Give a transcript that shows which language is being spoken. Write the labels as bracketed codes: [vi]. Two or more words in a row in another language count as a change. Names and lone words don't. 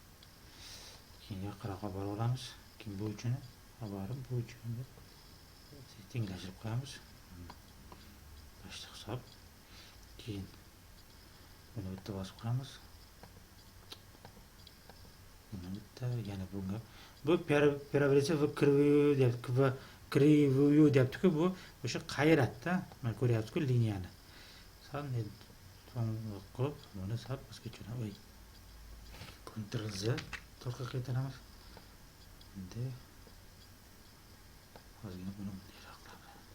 [uz] Keyin yaqinroq olib olamiz. Keyin bu uchini olib borib, bu uchini tenglashtirib qo'yamiz. Boshqa hisob. Keyin buni bitta bosib qo'yamiz. Buni bitta, yana bunga. Bu [ru] переводится в кривую [uz] deyapti-ku, bu o'sha qayratda. Mana ko'ryapsiz-ku liniyani. Sal qo'yib, buni sal pastga tushiramiz. Ctrl Z to'rtga qaytaramiz. Endi ozgina buni bunday qilamiz.